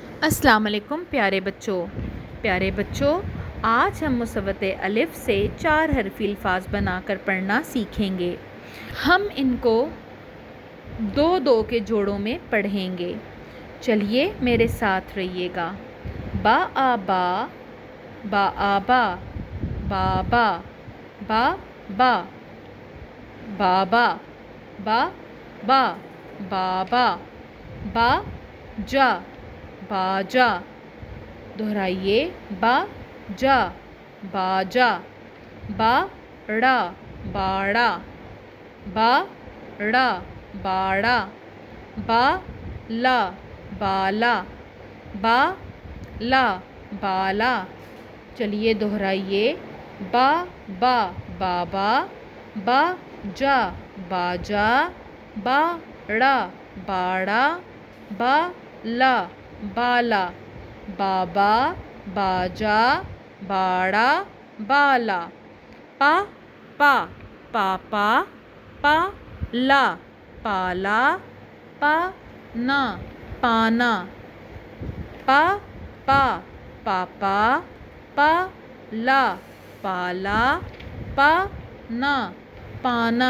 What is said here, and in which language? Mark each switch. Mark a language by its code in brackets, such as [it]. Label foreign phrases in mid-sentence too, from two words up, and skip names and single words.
[ar] السلام علیکم [ur] پیارے بچوں، آج ہم مصوت الف سے 4 حرفی الفاظ بنا کر پڑھنا سیکھیں گے۔ ہم ان کو 2-2 کے جوڑوں میں پڑھیں گے۔ چلیے میرے ساتھ رہیے گا۔ با آ با، با آ با، بابا، با با، بابا، با با، بابا، با جا، باجا۔ دہرائیے، با جا، باجا، باڑا، باڑا، باڑا، باڑا، بالا، بالا، بالا، بالا۔ چلیے دہرائیے، با بابا، با جا باجا، باڑا باڑا، بالا بالا، بابا، باجا، باڑا، بالا۔ پاپا، پالا، پالا، پانا، پانا۔ پاپا، پالا، پالا، پانا، پانا۔